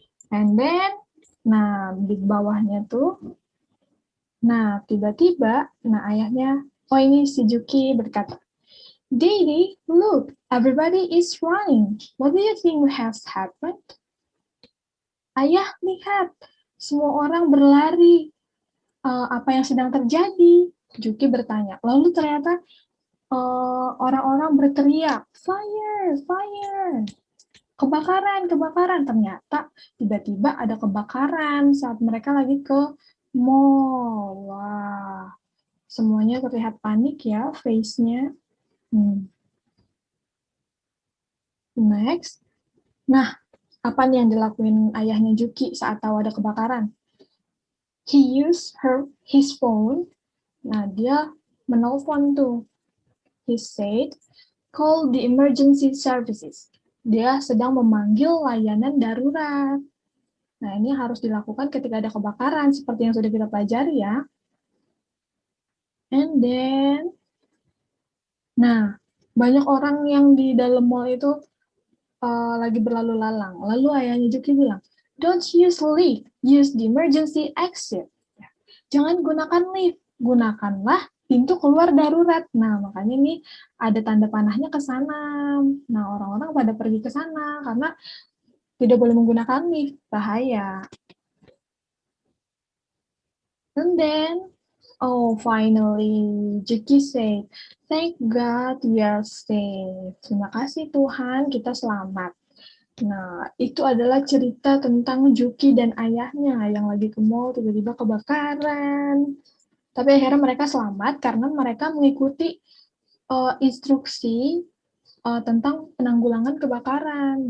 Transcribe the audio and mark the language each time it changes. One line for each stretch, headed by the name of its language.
English: And then,
Indonesian: nah di bawahnya tuh, nah tiba-tiba, nah ayahnya, oh ini si Juki berkata,
English: Daddy, look, everybody is running. What do you think has happened?
Indonesian: Ayah, lihat, semua orang berlari. Apa yang sedang terjadi? Juki bertanya. Lalu ternyata orang-orang berteriak,
English: fire, fire.
Indonesian: Kebakaran, kebakaran. Ternyata tiba-tiba ada kebakaran saat mereka lagi ke mall. Wah, semuanya terlihat panik ya, face-nya. Next. Nah, apa nih yang dilakuin ayahnya Juki saat tahu ada kebakaran?
English: He used his phone.
Indonesian: Nah, dia menelpon tuh.
English: He said, call the emergency services.
Indonesian: Dia sedang memanggil layanan darurat. Nah, ini harus dilakukan ketika ada kebakaran, seperti yang sudah kita pelajari ya.
English: And then,
Indonesian: nah, banyak orang yang di dalam mall itu lagi berlalu lalang. Lalu ayahnya Juki bilang,
English: don't use lift, use the emergency exit.
Indonesian: Jangan gunakan lift, gunakanlah pintu keluar darurat. Nah, makanya ini ada tanda panahnya ke sana. Nah, orang-orang pada pergi ke sana karena tidak boleh menggunakan lift, bahaya.
English: And then, oh, finally, Juki said, thank God we are safe.
Indonesian: Terima kasih Tuhan, kita selamat. Nah, itu adalah cerita tentang Juki dan ayahnya yang lagi ke mall, tiba-tiba kebakaran. Tapi akhirnya mereka selamat karena mereka mengikuti instruksi tentang penanggulangan kebakaran.